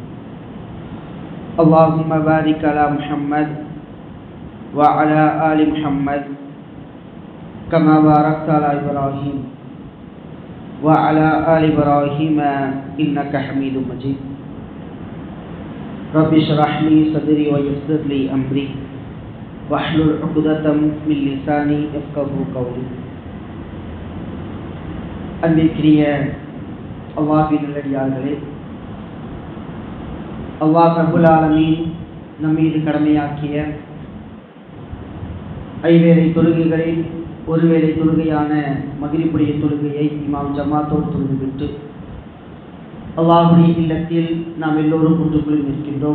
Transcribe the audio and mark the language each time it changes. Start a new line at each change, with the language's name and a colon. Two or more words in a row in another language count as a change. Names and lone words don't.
Arabic: اللهم بارك على محمد وعلى آل محمد كما باركت على إبراهيم وعلى آل إبراهيم إنك حميد مجيد. رب اشرح لي صدري ويسر لي أمري واحلل عقدة من لساني يفقهوا قولي.
Tamil: அன்பிற்குரிய அல்லாஹ்வின் நல்லடியார்களே, அல்லாஹ் ரப்புல் ஆலமீன் நம்மீது கடமையாக்கிய ஐவேளை தொழுகைகளில் ஒருவேளை தொழுகையான மக்ரிபுடைய தொழுகையை இமாம் ஜமாத்தோடு தொழுதுவிட்டு அல்லாஹ்வுடைய இல்லத்தில் நாம் எல்லோரும் ஒன்றுக்குள் நிற்கின்றோம்.